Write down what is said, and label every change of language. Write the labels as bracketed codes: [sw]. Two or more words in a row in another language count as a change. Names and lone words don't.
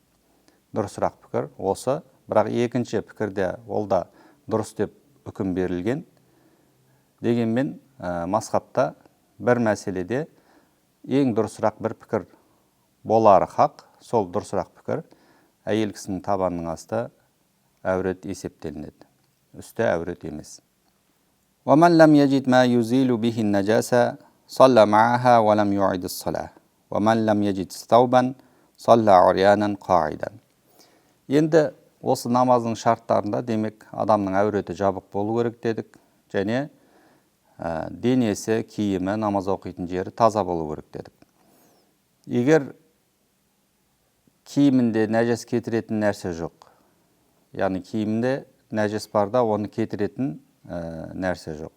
[kk] Дұрысырақ пікір осы, бірақ екінші пікірде ол да дұрыс деп үкім берілген. Дегенмен мазхабта бір мәселеде ең дұрысырақ бір пікір болары хақ, сол дұрысырақ пікір әйел кісінің табанның асты әурет есептелінеді. Үсті әурет емес. [ar] وَمَنْ لَمْ يَجِدْ مَا يُزِيلُ بِهِ النَّجَاسَ صَلَّى مَعَهَا وَلَمْ يُعِدِ الصَّلَاةَ وَمَنْ لَمْ يَجِدْ ثَوْبًا صَلَّى عُرْيَانًا قَاعِدًا. [kk] Енді осы намаздың шарттарында демек адамның әуреті жабық болу керек дедік, және денесі, киімі, намаз оқитын жері таза болу керек дедік. Егер киімінде нәжес кетіретін нәрсе жоқ, яғни киімінде нәжес барда оны кетіретін нәрсе жоқ.